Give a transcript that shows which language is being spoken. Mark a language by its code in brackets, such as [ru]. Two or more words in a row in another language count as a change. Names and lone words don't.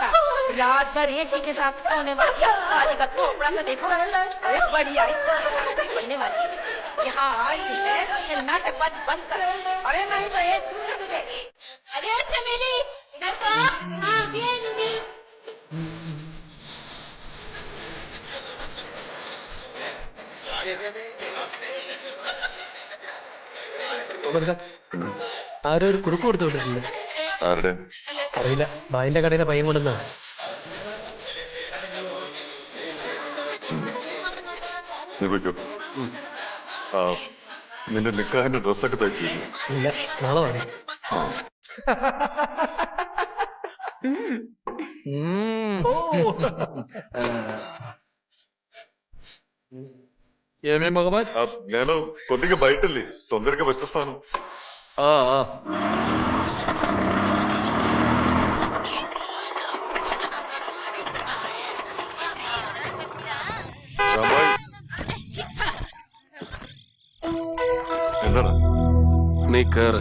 [hi] रात भर एक ही के साथ सोने वाली आज का थोपड़ा तो देखो। अरे बढ़िया बनने वाली यहाँ आई है ये नाटक बंद कर। अरे नहीं तो ये तुझे अरे चमेली इधर तो हाँ ये दीदी [ml] ആരോ ഒരു കുറുക്ക് കൊടുത്തു വിട്ടിട്ടുണ്ട്. ആരുടെ അറിയില്ല, ബായിന്റെ കടയിലെ പയ്യൻ കൊണ്ടുവന്നാ. നീ പോയിക്കോ. ആ നിന്റെ നിക്കാഹിന്റെ ഡ്രസ്സൊക്കെ തയ്ച്ചു ഇല്ല, നാളെ വാങ്ങി. [te] ఏమే మొహమ్మద్ నేను కొద్దిగా బయట వెళ్ళి తొందరగా వచ్చేస్తాను. [ml] എന്താടാ നീ കേറ്.